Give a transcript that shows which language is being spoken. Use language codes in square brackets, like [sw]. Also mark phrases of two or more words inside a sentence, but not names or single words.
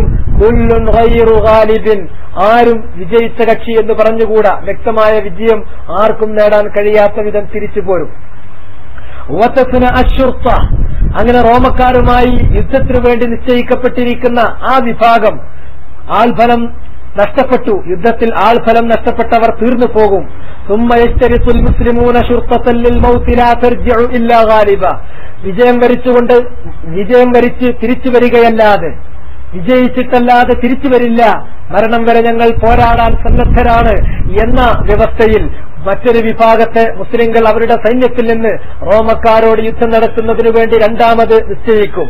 [ar] كل غير غالب, [ml] ആരും വിജയിച്ച കക്ഷി എന്ന് പറഞ്ഞുകൂടാ, വ്യക്തമായ വിജയം ആർക്കും നേടാൻ കഴിയാത്ത വിധം തിരിച്ചു പോരും. [ar] وتفنى الشرطة, [ml] അങ്ങനെ റോമക്കാരുമായി യുദ്ധത്തിനു വേണ്ടി നിശ്ചയിക്കപ്പെട്ടിരിക്കുന്ന ആ വിഭാഗം ആൾഫലം നഷ്ടപ്പെട്ടു, യുദ്ധത്തിൽ ആൾഫലം നഷ്ടപ്പെട്ടവർ തീർന്നു പോകും. [ar] ثم يشترط المسلمون شرطة للموت لا ترجع إلا غالبا, [ml] വിജയം വരിച്ച് തിരിച്ചു വരികയല്ലാതെ, വിജയിച്ചിട്ടല്ലാതെ തിരിച്ചു വരില്ല, മരണം വരെ ഞങ്ങൾ പോരാടാൻ സന്നദ്ധരാണ് എന്ന വ്യവസ്ഥയിൽ മറ്റൊരു വിഭാഗത്തെ മുസ്ലിങ്ങൾ അവരുടെ സൈന്യത്തിൽ നിന്ന് റോമക്കാരോട് യുദ്ധം നടത്തുന്നതിനു വേണ്ടി രണ്ടാമത് നിശ്ചയിക്കും.